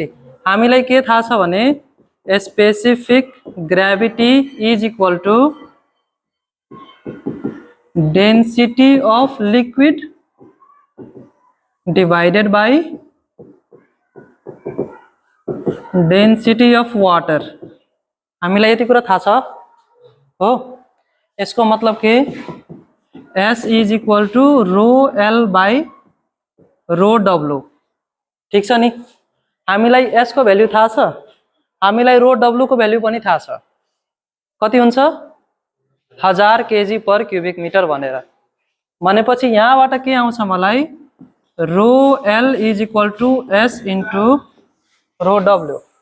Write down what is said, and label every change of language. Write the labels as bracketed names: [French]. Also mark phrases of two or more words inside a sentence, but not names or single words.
[Nepali] हामीलाई के थाहा छ भने [English] specific gravity is equal to density of liquid divided by density of water. [Nepali] हामीलाई यति कुरा थाहा छ हो। यसको मतलब के? [English] S is equal to rho L by rho W. [Nepali] ठिक छ नि? हामीलाई S को भ्याल्यु थाहा छ, हामीलाई [English] rho W [Nepali] को भ्याल्यु पनि थाहा छ। कति हुन्छ? 1000 kg [English] per cubic metre [Nepali] भनेर। भनेपछि यहाँबाट के आउँछ मलाई? [English] rho L is equal to S into rho W.